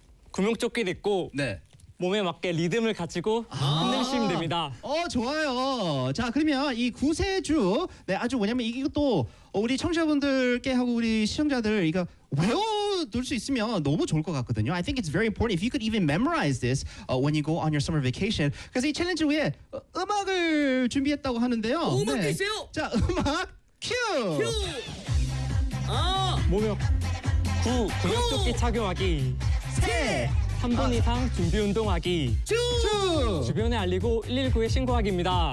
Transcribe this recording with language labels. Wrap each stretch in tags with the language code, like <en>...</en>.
<ko>구명조끼 입고 네. 몸에 맞게 리듬을 가지고 흔들시면 됩니다. 좋아요. 자, 그러면 이 구세주. 네, 아주 뭐냐면 이것도 우리 청취자분들께 하고 우리 시청자들 이거 외워둘 수 있으면 너무 좋을 것 같거든요.</ko> <en>I think it's very important if you could even memorize this when you go on your summer vacation.</en> <ko>그래서 이 챌린지 위에 음악을 준비했다고 하는데요. 음악 계세요? 네. 자, 음악 큐! 큐! 몸에 구명조끼 착용하기 세! 3분 이상 준비 운동하기 쭈! 주변에 알리고 119에 신고하기입니다.</ko>